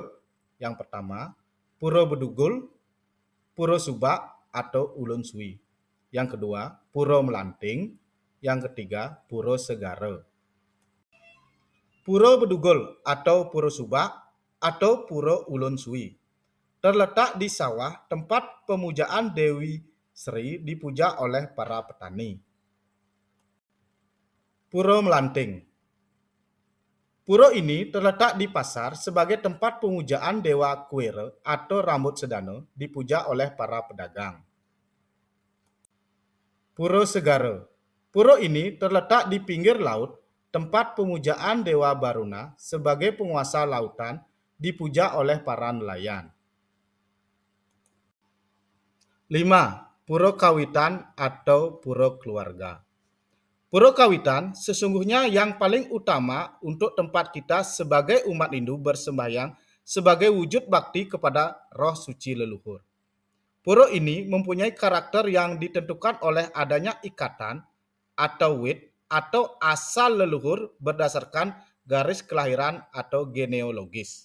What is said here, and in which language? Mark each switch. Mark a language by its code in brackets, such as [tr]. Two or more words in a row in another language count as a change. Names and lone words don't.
[id] Yang pertama, Pura Bedugul, Pura Subak atau Ulun Suwi. Yang kedua, Pura Melanting. Yang ketiga, Pura Segara. Pura Bedugul atau Pura Subak atau Pura Ulun Suwi terletak di sawah tempat pemujaan Dewi Sri dipuja oleh para petani. Pura Melanting. Pura ini terletak di pasar sebagai tempat pemujaan Dewa Kuera atau rambut sedana dipuja oleh para pedagang. Pura Segara. Pura ini terletak di pinggir laut, tempat pemujaan Dewa Baruna sebagai penguasa lautan dipuja oleh para nelayan. 5. Pura Kawitan atau Pura Keluarga. Pura Kawitan sesungguhnya yang paling utama untuk tempat kita sebagai umat Hindu bersembahyang sebagai wujud bakti kepada roh suci leluhur. Pura ini mempunyai karakter yang ditentukan oleh adanya ikatan atau wit atau asal leluhur berdasarkan garis kelahiran atau genealogis.